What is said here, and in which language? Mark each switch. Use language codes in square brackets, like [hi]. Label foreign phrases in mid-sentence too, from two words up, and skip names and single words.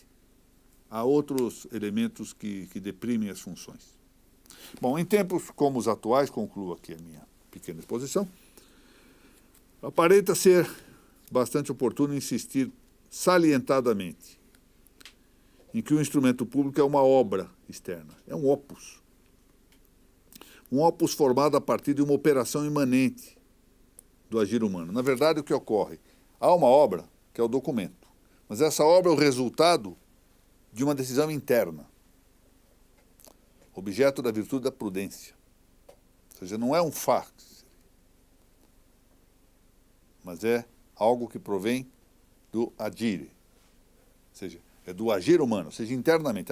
[pt] Há outros elementos que deprimem as funções. Bom, em tempos como os atuais, concluo aqui a minha pequena exposição, aparenta ser bastante oportuno insistir salientadamente em que o instrumento público é uma obra externa, é um opus. Um opus formado a partir de uma operação imanente do agir humano. Na verdade, o que ocorre? Há uma obra, que é o documento, mas essa obra é o resultado de uma decisão interna, objeto da virtude da prudência. Ou seja, não é um fax, mas é algo que provém do agire, ou seja, é do agir humano, ou seja, internamente.